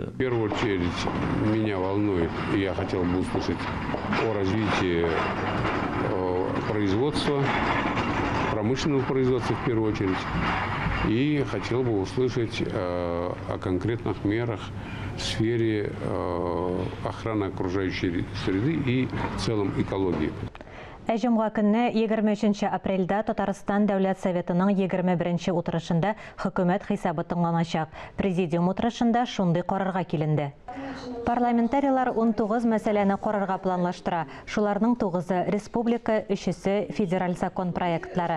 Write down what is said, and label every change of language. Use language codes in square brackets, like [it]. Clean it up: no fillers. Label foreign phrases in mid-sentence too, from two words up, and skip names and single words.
[ru] В первую очередь меня волнует, и я хотел бы услышать о развитии производства, промышленного производства в первую очередь. И хотел бы услышать о конкретных мерах в сфере охраны окружающей среды и в целом экологии. [tt] Әҗемға көнне 23 апрельдә Татарстан Дәүләт Советының 21 утырышында хөкүмәт хисабы тыңланачак. Президиум утырышында шундый карарга киленде. Парламентарийлар 19 мәсьәләне карарга планлаштыра. Шуларның 9-ы республика, 3-се федераль закон проектлары.